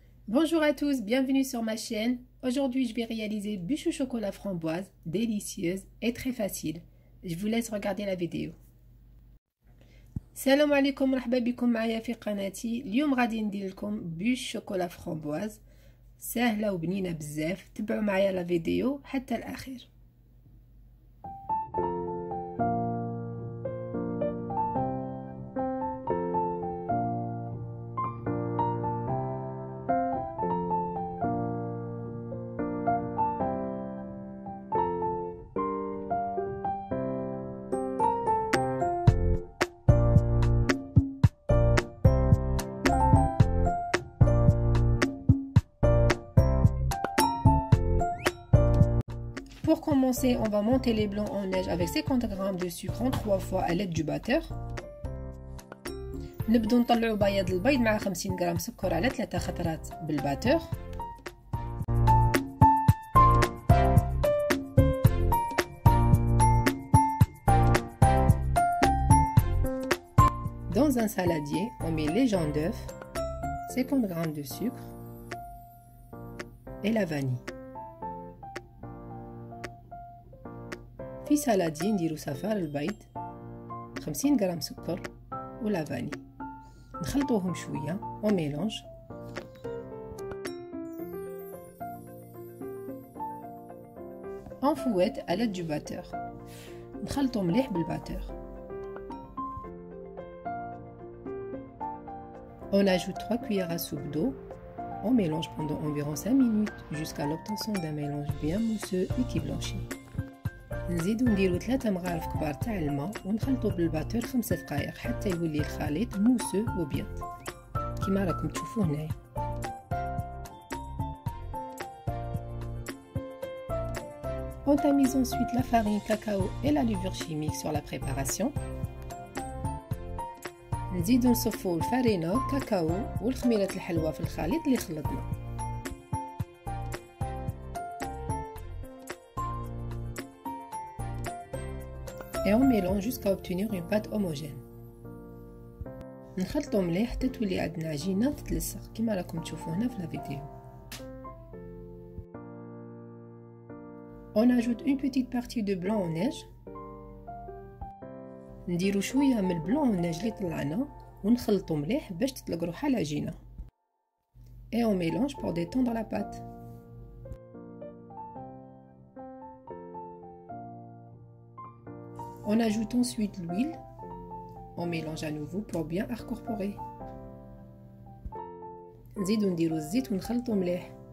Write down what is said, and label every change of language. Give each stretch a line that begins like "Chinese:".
French: Bonjour à tous, bienvenue sur ma chaîne. Aujourd'hui, je vais réaliser bûche au chocolat framboise, délicieuse et très facile. Je vous laisse regarder la vidéo.
Arabic: Salam alaikum, مرحبا بكم معايا في قناتي. اليوم غادي ندير لكم بûche شوكولا فramboise سهلة وبنينة بزاف. تبعوا معايا لا فيديو حتى الأخير.
French: Pour commencer, on va monter les blancs en neige avec 50 g de sucre en 3 fois à l'aide du batteur.
Arabic: نبدو نطلعوا بياض البيض مع 50 غرام سكر على 3 خطرات بالباتور.
French: Dans un saladier, on met les jaune d'œuf, 50 g de sucre et la vanille.
Arabic: في سالادي نديرو صفار البيض 50 غرام سكر ولا فاني نخلطوهم شويه اون ميلونج.
French: اون فويت à l'aide du batteur.
Arabic: نخلطو مليح بالباتور.
French: On ajoute 3 cuillères à soupe d'eau. On mélange pendant environ 5 minutes jusqu'à l'obtention d'un mélange bien mousseux et qui blanchit.
Arabic: نزيدو نديرو 3 مغارف كبار تاع الماء ونخلطو بالباتور 5 دقائق حتى يولي الخليط موسو وبيض كيما راكم تشوفوا هنايا.
French: On tamise ensuite la farine, cacao et la levure chimique sur la préparation.
Arabic: نزيدو نصفو الفارينة كاكاو والخميرة الحلوة في الخليط اللي خلطنا.
French: Et on mélange jusqu'à obtenir une pâte homogène.
Arabic: نخلطو مليح حتى تولي عندنا عجينة تتلصق كيما راكم تشوفوا هنا في لا فيديو.
French: On ajoute une petite partie de blanc en neige.
Arabic: نديرو شوية من البلون النيج اللي طلعنا ونخلطو مليح باش تطلق روحها العجينة.
French: Et on mélange pour détendre la pâte. On ajoute ensuite l'huile. On mélange à nouveau pour bien incorporer.
Arabic: نزيدو نديرو الزيت ونخلطو مليح.